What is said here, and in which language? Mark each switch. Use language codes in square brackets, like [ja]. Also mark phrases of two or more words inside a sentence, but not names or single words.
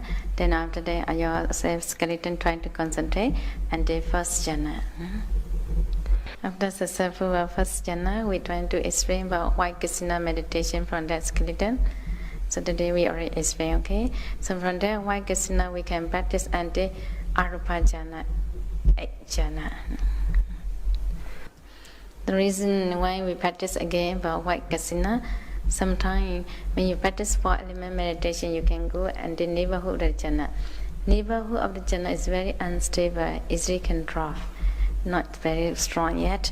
[en] Then after that, yourself skeleton trying to concentrate, and the first jhana. After successful first jhana, we trying to explain about white kasina meditation from that skeleton. So today we already explain, okay? So from that white kasina, we can practice until arupa jhana, 8 jhana. The reason why we practice again about white kasina, sometimes when you practice 4 element meditation, you can go and the neighborhood of the jhana. Neighborhood of the jhana is very unstable, easily can drop, not very strong yet.